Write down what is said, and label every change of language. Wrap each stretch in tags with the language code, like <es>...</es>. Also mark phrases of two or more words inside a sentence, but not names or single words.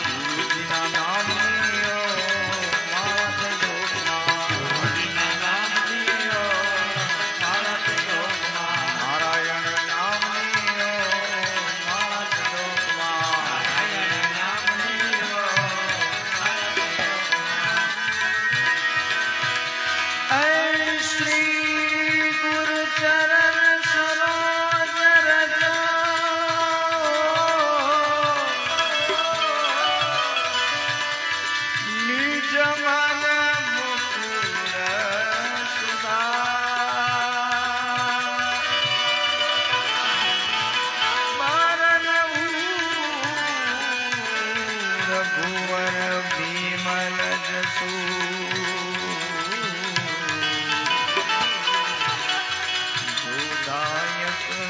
<gu>ગુરુજીના નામની માળા છે લોકમાં. નારાયણ નામની માળા છે લોકમાં.</gu> <awa>ऐ श्री गुरु चरण सरोज रज निज मन मुकुर रघुवर विमल जसू दायक</awa>